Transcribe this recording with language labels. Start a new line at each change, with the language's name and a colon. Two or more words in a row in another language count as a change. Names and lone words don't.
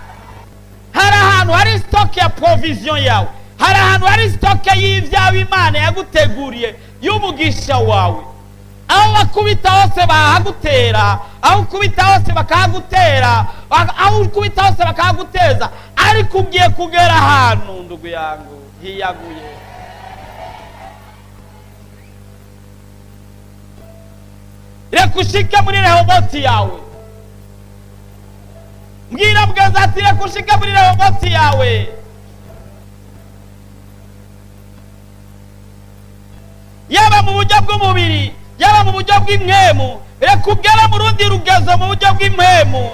Rundi: Hari ahantu hari stock ya provision yawe, hari ahantu hari stock y'ivyawe Imana yaguteguriye y'umugisha wawe. aho bakubita hose bahagutera, aho ukubita hose bakahagutera, aho ukubita hose bakahaguteza, ariko ugiye kugera ahantu
Swahili: ndugu yangu
Rundi: hiyaguye. Reka ushike muri Rehoboti yawe. Mbwira mugenzi ati reka ushike muri Rehoboti yawe. Yaba mu buryo bw'umubiri, yaba mu buryo bw'impwemu, reka ugere mu rundi rugezo mu buryo bw'impwemu.